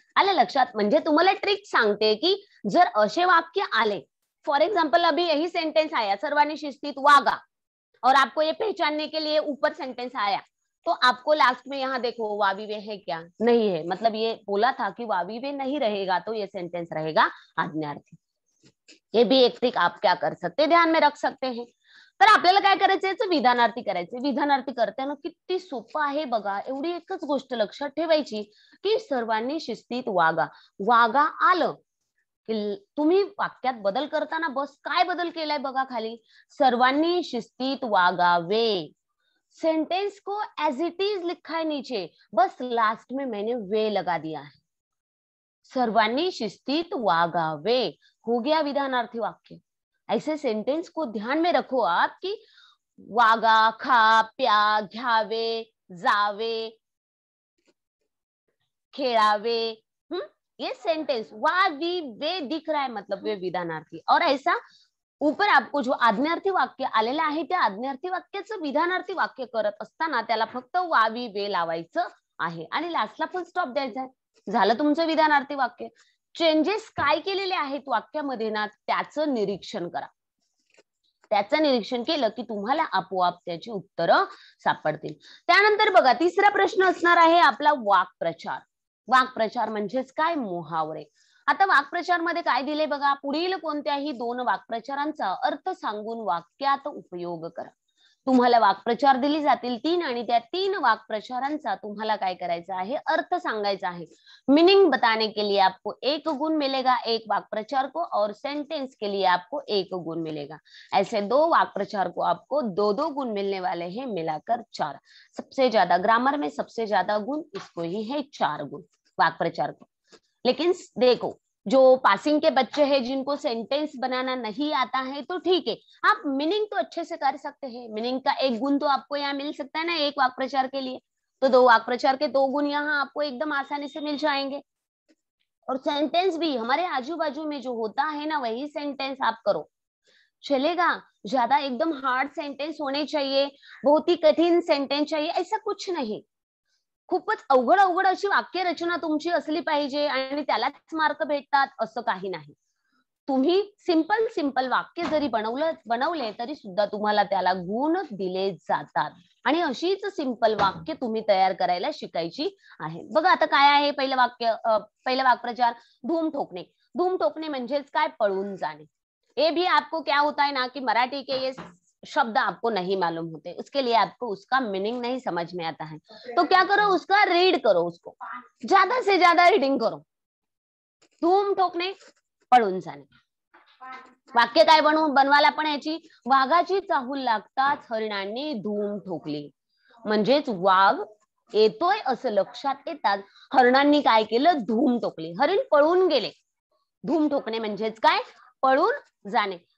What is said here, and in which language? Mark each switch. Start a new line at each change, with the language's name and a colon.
Marathi: आलं लक्षात, म्हणजे तुम्हाला ट्रिक सांगते की जर असे वाक्य आले,
Hindi: फॉर एग्जाम्पल अभी यही सेंटेंस आया, सर्वांनी शिस्तीत वागा, और आपको ये पहचानने के लिए ऊपर सेंटेंस आया, तो आपको लास्ट में यहाँ देखो वावी वे है क्या, नहीं है, मतलब ये बोला था कि वावी वे नहीं रहेगा तो ये सेंटेंस रहेगा आज्ञार्थी। ये भी एक ट्रिक आप क्या कर सकते, ध्यान में रख सकते हैं।
Marathi: तर आपल्याला काय करायचं, विधानार्थी करायचे। विधानार्थी करताना किती सोपं आहे बघा, एवढी एकच गोष्ट लक्षात ठेवायची की सर्वांनी शिस्तीत वागा। वागा आलं की तुम्ही वाक्यात बदल करताना बस काय बदल केलाय बघा खाली, सर्वांनी शिस्तीत वागावे,
Hindi: सेंटेंस को एज इट इज लिखा है नीचे, बस लास्ट में मैंने वे लगा दिया है।
Marathi: सर्वांनी शिस्तीत वागावे
Hindi: हो गया
Marathi: विधानार्थी वाक्य।
Hindi: ऐसे सेंटेंस को ध्यान में रखो आप कि वागा, खा, प्या, घ्यावे, जावे, खेळावे, ये सेंटेंस वा वी वे दिख रहा है मतलब वे विधानार्थी। और ऐसा ऊपर आपको जो
Marathi: आज्ञार्थी वाक्य आलेलं आहे त्या आज्ञार्थी वाक्याचं विधानार्थी वाक्य करत असताना त्याला फक्त वा वी वे लावायचं आहे आणि लास्टला फुल स्टॉप द्यायचा आहे। झालं तुमचं विधानार्थी वाक्य। चेंजेस काय केलेले आहेत वाक्यामध्ये ना त्याचं निरीक्षण करा। त्याचं निरीक्षण केलं की तुम्हाला आपोआप त्याची उत्तरं सापडतील। त्यानंतर बघा तिसरा प्रश्न असणार आहे आपला वाक्प्रचार। वाक्प्रचार म्हणजेच काय, मुहावरे। आता वाक्प्रचार मध्ये काय दिले बघा, पुढील कोणत्याही 2 वाक्प्रचारांचा अर्थ सांगून वाक्यात उपयोग करा। तुम्हाला वाक्प्रचार दिली जातील 3 आणि त्या 3 वाक्प्रचारांचा तुम्हाला काय करायचा आहे, अर्थ सांगायचा आहे।
Hindi: मीनिंग बताने के लिए आपको 1 गुण मिलेगा एक वाक्प्रचार को, और सेंटेंस के लिए आपको 1 गुण मिलेगा। ऐसे 2 वाक्प्रचार को आपको 2-2 गुण मिलने वाले हैं, मिलाकर 4। सबसे ज्यादा ग्रामर में सबसे ज्यादा गुण इसको ही है 4 गुण। वाक्य प्रचार को। लेकिन देखो, जो पासिंग के बच्चे हैं जिनको सेंटेंस बनाना नहीं आता है तो ठीक है, आप मीनिंग तो अच्छे से कर सकते हैं। मीनिंग का एक गुण तो आपको यहाँ मिल सकता है ना एक वाक्य प्रचार के लिए, तो दो वाक्य प्रचार के दो गुण यहाँ आपको एकदम आसानी से मिल जाएंगे। और सेंटेंस भी हमारे आजू बाजू में जो होता है ना वही सेंटेंस आप करो, चलेगा। ज्यादा एकदम हार्ड सेंटेंस होने चाहिए, बहुत ही कठीण सेंटेंस चाहिए ऐसा कुछ नाही।
Marathi: खूपच अवघड अवघड अशी वाक्य रचना तुमची असली पाहिजे आणि त्यालाच मार्क भेटतात असं काही नाही। तुम्ही सिंपल सिंपल वाक्य जरी बनवले तरी सुद्धा तुम्हाला त्याला गुण दिले जातात। आणि अशीच सिंपल वाक्य तुम्ही तयार करायला शिकायची आहे। बघा आता काय आहे पहिलं वाक्प्रचार, धूम ठोकणे। धूम ठोकणे म्हणजेच काय, पळून जाणे।
Hindi: ये भी आपको क्या होता है ना कि मराठी के ये शब्द आपको नहीं मालूम होते, उसके लिए आपको उसका मीनिंग नहीं समझ में आता है, तो क्या करो, उसका रीड करो, उसको ज्यादा से ज्यादा रीडिंग करो।
Marathi: धूम ठोकणे, पळून जाणे। वाक्य काय बनवायला पण याची, वाघाची चाहूल लागताच हरिणांनी धूम ठोकली। म्हणजेच वाघ येतोय असं लक्षात येतात हरिणांनी काय केलं, धूम ठोकली। हरिण पळून गेले। धूम ठोकणे म्हणजेच काय, पळून जाने।